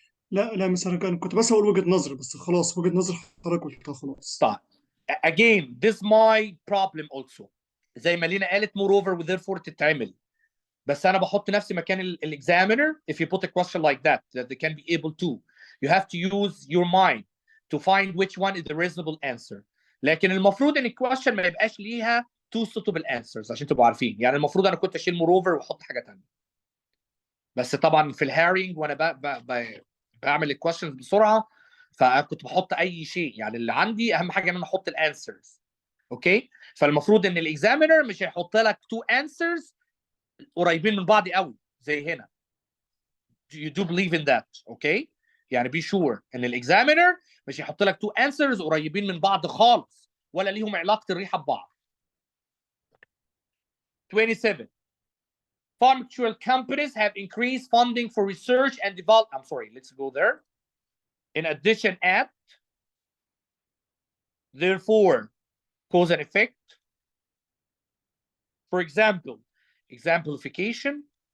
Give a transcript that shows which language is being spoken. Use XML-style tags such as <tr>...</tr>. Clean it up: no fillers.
<ar>لا مثلا كنت بس اقول وجهة نظر، بس خلاص وجهة نظر حضرتك قلتها خلاص. طيب.</ar> <en>Again, this is my problem also.</en> <ar>زي ما لينا قالت moreover و therefore تتعمل. بس انا بحط نفسي مكان الاكزامينر.</ar> <en>If you put a question like that they can be able to. You have to use your mind to find which one is the reasonable answer.</en> <ar>لكن المفروض ان الكويشن ما يبقاش ليها</ar> <en>two suitable answers</en> <ar>عشان تبقوا عارفين. يعني المفروض انا كنت اشيل moreover واحط حاجه ثانيه. بس طبعا في الهارينج وانا بعمل الكويشنز بسرعه فكنت بحط اي شيء. يعني اللي عندي اهم حاجه ان انا احط الانسرز. اوكي؟ فالمفروض ان الاكزامينر مش هيحط لك</ar> <en>two answers</en> <ar>قريبين من بعض قوي زي هنا.</ar> <en>You do believe in that, okay?</en> <ar>يعني</ar> <en>be sure</en> <ar>ان الاكزامينر مش هيحط لك</ar> <en>two answers</en> <ar>قريبين من بعض خالص ولا ليهم علاقه الريحه ببعض.</ar> <en>27. Pharmaceutical companies have increased funding for research and development. I'm sorry, let's go there. In addition, at, therefore, cause and effect. For example, exemplification.</en>